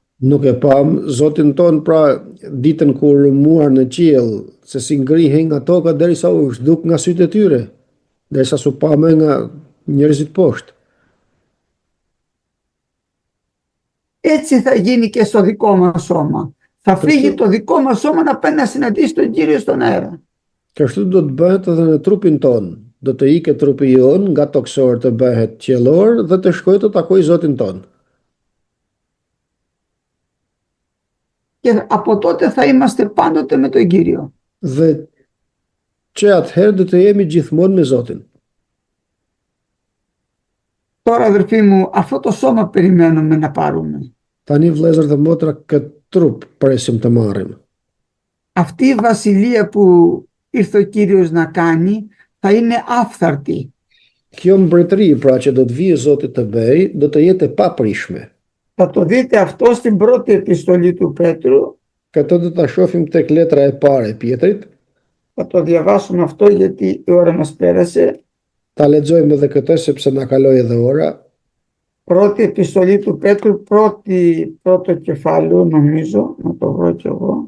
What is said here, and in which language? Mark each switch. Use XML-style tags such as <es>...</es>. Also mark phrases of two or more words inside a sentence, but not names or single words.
<sq>Nuk e pam Zotin ton, pra ditën kur muar në qiell, se si ngrihej nga toka derisa u zhduk nga sytë e tyre, derisa su pame nga njerëzit poshtë.</sq> <el>Έτσι θα γίνει και στο δικό μας σώμα. Θα φύγει το δικό μας σώμα να πάει να συναντήσει τον Κύριο στον αέρα.</el> <sq>Και ashtu do të bëhet edhe në trupin ton. Do të ikë trupi jon nga toksor të bëhet qiellor dhe të shkojë të takojë Zotin ton.</sq> <el>Και από τότε θα είμαστε πάντοτε με τον Κύριο.</el> <sq>Dhe që atëherë do të jemi gjithmonë me Zotin.</sq> <el>Τώρα αδερφοί μου, αυτό το σώμα περιμένουμε να πάρουμε.</el> <sq>Tani vëllezër dhe motra, këtë trup presim të marrim.</sq> <el>Αυτή η βασιλεία που ήρθε ο Κύριος να κάνει θα είναι άφθαρτη.</el> <sq>Kjo mbretëri, pra që do të vijë Zoti të bëj, do të jetë e paprishme.</sq> <el>Θα το δείτε αυτό στην πρώτη επιστολή του Πέτρου.</el> <sq>Këtë do ta shohim tek letra e parë e Pjetrit.</sq> <el>Θα το διαβάσουμε αυτό γιατί η ώρα μας πέρασε.</el> <sq>Ta lexojmë edhe këtë sepse na kaloi edhe ora.</sq> <el>Πρώτη επιστολή του Πέτρου, πρώτο κεφάλαιο νομίζω, να το βρω κι εγώ.</el>